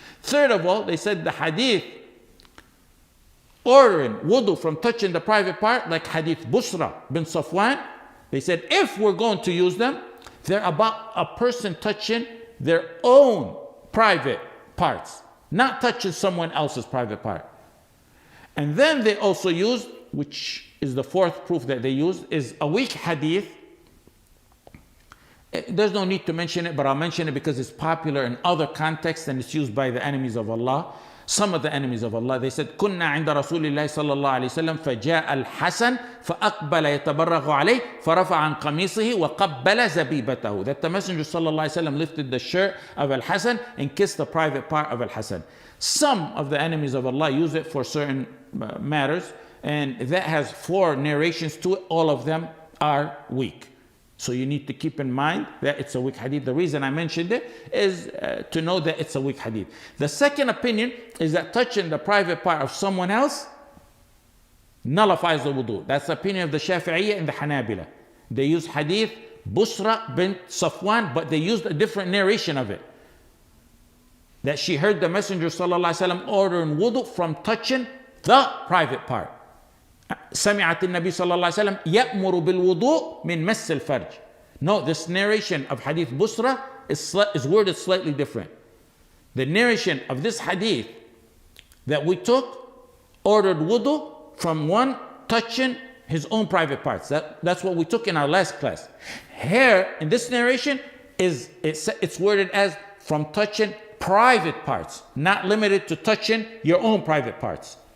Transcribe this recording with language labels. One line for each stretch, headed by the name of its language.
English: Third of all, they said the hadith ordering wudu from touching the private part, like hadith Busra bin Safwan, they said if we're going to use them, they're about a person touching their own private parts, not touching someone else's private part. And then they also used, which is the fourth proof that they used, is a weak hadith. There's no need to mention it, but I'll mention it because it's popular in other contexts and it's used by the enemies of Allah. Some of the enemies of Allah, they said,
Arabic: كنا عند رسول الله صلى الله عليه وسلم فجاء الحسن فأقبل يتبرغ عليه فرفع عن قميصه وقبل زبيبته.
English: That the Messenger صلى الله عليه وسلم lifted the shirt of Al-Hasan and kissed the private part of Al-Hasan. Some of the enemies of Allah use it for certain matters, and that has 4 narrations to it. All of them are weak. So you need to keep in mind that it's a weak hadith. The reason I mentioned it is to know that it's a weak hadith. The second opinion is that touching the private part of someone else nullifies the wudu. That's the opinion of the Shafi'iyya and the Hanabila. They use hadith Busra bint Safwan, but they used a different narration of it. That she heard the Messenger ﷺ ordering wudu from touching the private part.
Arabic: سمعت النبي صلى الله عليه وسلم يأمر بالوضوء من مس الفرج.
English: No, this narration of hadith Busra is worded slightly different. The narration of this hadith that we took ordered wudu from one touching his own private parts. That's what we took in our last class. Here, in this narration, it's worded as from touching private parts, not limited to touching your own private parts.